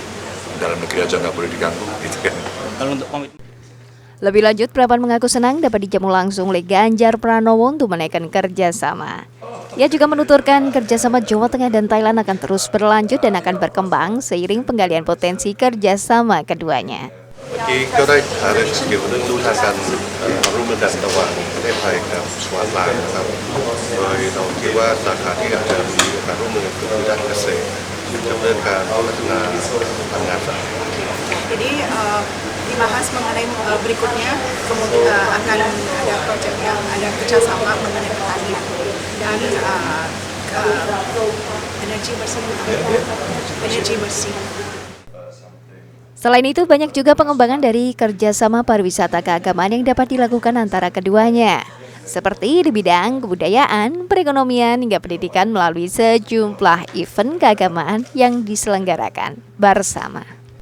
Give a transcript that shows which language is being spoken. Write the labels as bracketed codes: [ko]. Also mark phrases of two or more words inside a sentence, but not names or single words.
[id] Dalam negeri aja nggak boleh diganggu, gitu kan. Kalau untuk komitmen. Lebih lanjut, Prapan mengaku senang dapat dijamu langsung oleh Ganjar Pranowo untuk menaikkan kerjasama. Ia juga menuturkan kerjasama Jawa Tengah dan Thailand akan terus berlanjut dan akan berkembang seiring penggalian potensi kerjasama keduanya. [th] เมื่อกี้ก็ได้หารือเกี่ยวกับเรื่องรู้ทางการความร่วมมือกันระหว่างประเทศไทยกับสวาลาวนะครับโดยเราคิดว่าสาขาที่อาจจะมีการร่วมมือกันคือด้านเกษตรกับเรื่องการพัฒนาพลังงานสะอาด [id] Jadi dibahas mengenai berikutnya, kemudian akan ada proyek yang ada kerjasama mengenai pertanian dan energi bersih. Selain itu, banyak juga pengembangan dari kerjasama pariwisata keagamaan yang dapat dilakukan antara keduanya, seperti di bidang kebudayaan, perekonomian, hingga pendidikan melalui sejumlah event keagamaan yang diselenggarakan bersama.